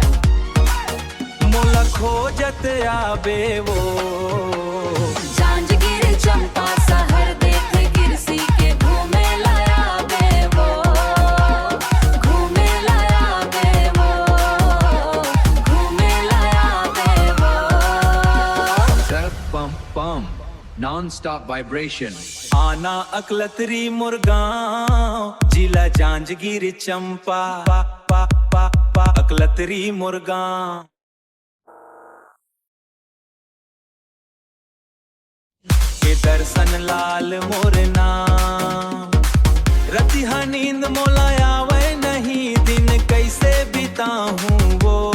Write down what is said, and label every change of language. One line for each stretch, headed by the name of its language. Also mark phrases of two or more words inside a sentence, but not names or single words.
Chhattisgarhi: मोला खोजत आबे वो जांजगीर चंपा शहर देखे गिरसी के घूमे लाया बे वो, घूमे लाया बे वो, घूमे लाया बे वो।
English: Pum pum, non-stop vibration।
Chhattisgarhi: आना अकलतरी मुरगांव, जिला जांजगीर चंपा, पा पा पा पा अकलतरी मुरगांव। के दर्शन लाल मोर नाम, रतिहा नींद मोला आवे नहीं, दिन कैसे बिताऊं वो।